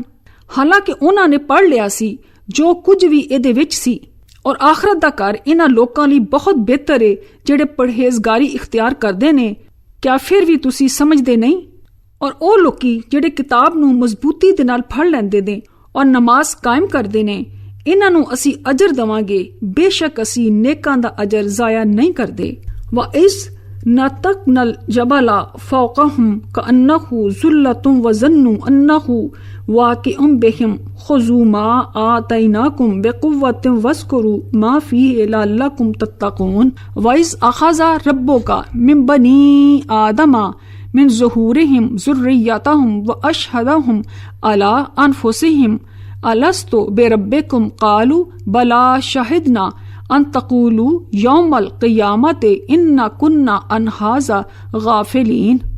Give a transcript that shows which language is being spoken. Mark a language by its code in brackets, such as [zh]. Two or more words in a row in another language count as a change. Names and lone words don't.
[pa] ਹਾਲਾਂਕਿ ਉਹਨਾਂ ਨੇ ਪੜ੍ਹ ਲਿਆ ਸੀ ਜੋ ਕੁਝ ਵੀ ਇਹਦੇ ਵਿੱਚ ਸੀ, ਔਰ ਆਖਰਤ ਦਾ ਘਰ ਇਹਨਾਂ ਲੋਕਾਂ ਲਈ ਬਹੁਤ ਬਿਹਤਰ ਹੈ ਜਿਹੜੇ ਪਰਹੇਜ਼ਗਾਰੀ ਇਖਤਿਆਰ ਕਰਦੇ ਨੇ। ਕਿਆ ਫਿਰ ਵੀ ਤੁਸੀਂ ਸਮਝਦੇ ਨਹੀਂ? ਔਰ ਉਹ ਲੋਕੀ ਜਿਹੜੇ ਕਿਤਾਬ ਨੂੰ ਮਜ਼ਬੂਤੀ ਦੇ ਨਾਲ ਫੜ ਲੈਂਦੇ ਨੇ ਔਰ ਨਮਾਜ਼ ਕਾਇਮ ਕਰਦੇ ਨੇ, ਇਹਨਾਂ ਨੂੰ ਅਸੀਂ ਅਜਰ ਦਵਾਂਗੇ। ਬੇਸ਼ੱਕ ਅਸੀਂ ਨੇਕਾਂ ਦਾ ਅਜਰ ਜ਼ਾਇਆ ਨਹੀਂ ਕਰਦੇ। [ar] وَإِذْ نَتَقْنَا الْجَبَلَ فَوْقَهُمْ كَأَنَّهُ ظُلَّةٌ وَظَنُّوا أَنَّهُ واقع بهم خذوا ما آتيناكم بقوة واذكروا ما فيه لعلكم تتقون وإذ أخذ ربك من بني آدم من ظهورهم ذريتهم وأشهدهم على أنفسهم ألست بربكم قالوا بلى شهدنا أن تقولوا يوم القيامة إنا كنا عن هذا غافلين